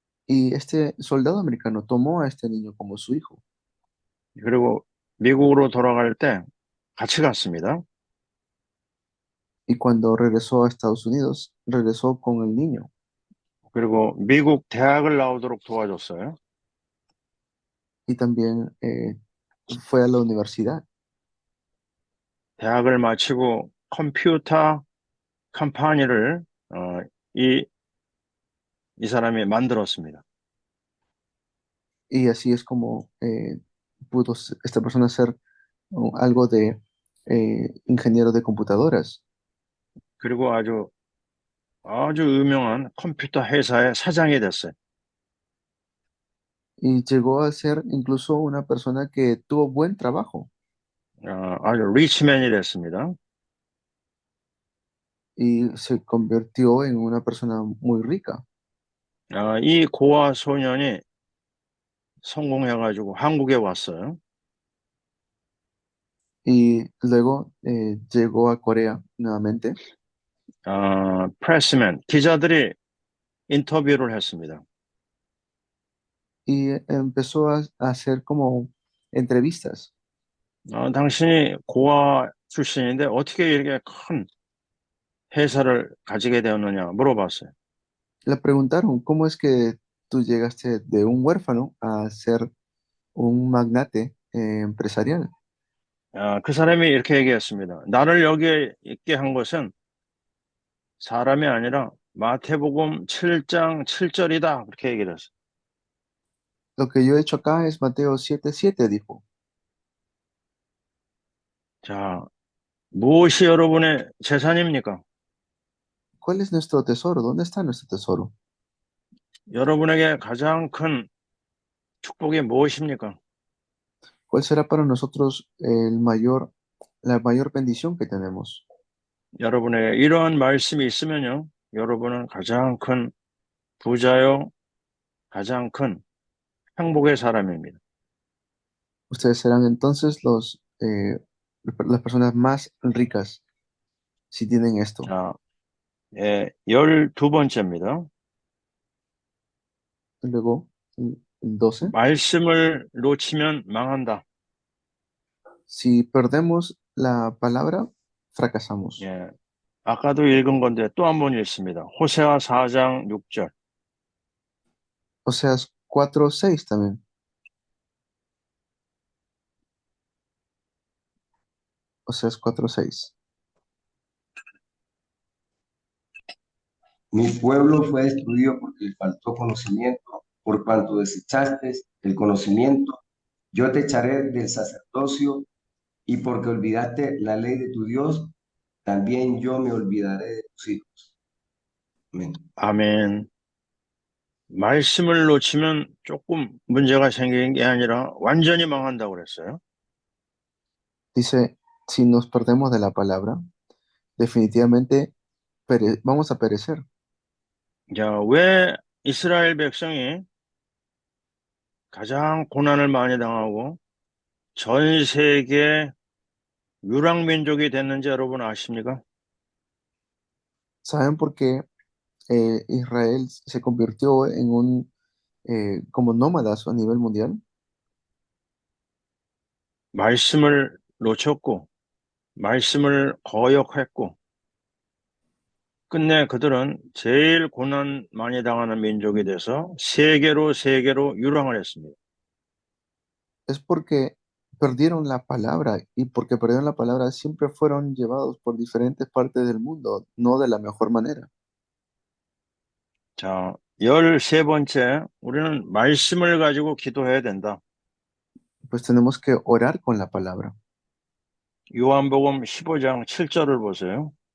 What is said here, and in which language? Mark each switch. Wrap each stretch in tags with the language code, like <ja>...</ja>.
<es>y este soldado americano tomó a este niño como su hijo</es> <ko>그리고 미국으로 돌아갈 때 같이 갔습니다.</ko> <es>y cuando regresó a Estados Unidos, regresó con el niño</es> <ko>그리고 미국 대학을 나오도록 도와줬어요.</ko> <es>y también fue a la universidad</es> <ko>대학을 마치고 컴퓨터 컴퍼니를 이, 이 사람이 만들었습니다.</ko> <es>y así es como pudo esta persona ser algo de ingeniero de computadoras</es> <ko>그리고 아주 유명한 컴퓨터 회사의 사장이 됐어요.</ko> <es>y llegó a ser incluso una persona que tuvo buen trabajo</es> <ko>아주 리치맨이 됐습니다.</ko> <es>y se convirtió en una persona muy rica.</es> <ko>이 고아 소년이 성공해가지고 한국에 왔어요.</ko> <es>Y luego llegó a Corea nuevamente</es> <ko>프레스맨, 기자들이 인터뷰를 했습니다.</ko> <es>y empezó a hacer como entrevistas.</es> <ko>당신이 고아 출신인데 어떻게 이렇게 큰 회사를 가지게 되었느냐 물어봤어요.</ko> <es>Le preguntaron, ¿cómo es que tú llegaste de un huérfano a ser un magnate empresarial?</es> <ko>그 사람이 이렇게 얘기했습니다. 나를 여기에 있게 한 것은 사람이 아니라 마태복음 7장 7절이다. 그렇게 얘기를 했어요.</ko> <es>Lo que yo he hecho acá es Mateo 7:7, dijo.</es> <ko>자, 무엇이 여러분의 재산입니까?</ko> <es>¿Cuál es nuestro tesoro? ¿Dónde está nuestro tesoro?</es> <ko>여러분에게 가장 큰 축복이 무엇입니까?</ko> <es>¿Cuál será para nosotros la mayor bendición que tenemos?</es> <ko>여러분에게 이러한 말씀이 있으면요, 여러분은 가장 큰 부자요, 가장 큰 행복의 사람입니다.</ko> <es>Ustedes serán entonces las personas más ricas si tienen esto.</es> <ko>자, 12번째입니다.</ko> <es>Luego, el 12.</es> <ko>말씀을 놓치면 망한다.</ko> <es>Si perdemos la palabra, fracasamos.</es> <ko>예, 아까도 읽은 건데 또 한 번 읽습니다. 호세아 4장 6절.</ko> <es>Oseas 4:6 también. Oseas 4:6. Mi pueblo fue destruido porque le faltó conocimiento, por cuanto desechaste el conocimiento, yo te echaré del sacerdocio, y porque olvidaste la ley de tu Dios, también yo me olvidaré de tus hijos. Amén.</es> <ko>아멘. 말씀을 놓치면 조금 문제가 생기는 게 아니라 완전히 망한다고 그랬어요.</ko> <es>Dice, si nos perdemos de la palabra, definitivamente vamos a perecer.</es> <ko>자, 왜 이스라엘 백성이 가장 고난을 많이 당하고 전 세계 유랑민족이 됐는지 여러분 아십니까?</ko> <es>¿Saben por qué Israel se convirtió en como nómadas a nivel mundial?</es> <ko>말씀을 놓쳤고, 말씀을 거역했고, 끝내 그들은 제일 고난 많이 당하는 민족이 돼서 세계로 유랑을 했습니다.</ko> <es>Es porque perdieron la palabra y porque perdieron la palabra siempre fueron llevados por diferentes partes del mundo, no de la mejor manera.</es> <ko>자, 13번째, 우리는 말씀을 가지고 기도해야 된다.</ko> <es>Pues tenemos que orar con la palabra.</es> <ko>요한복음 15장 7절을 보세요.</ko>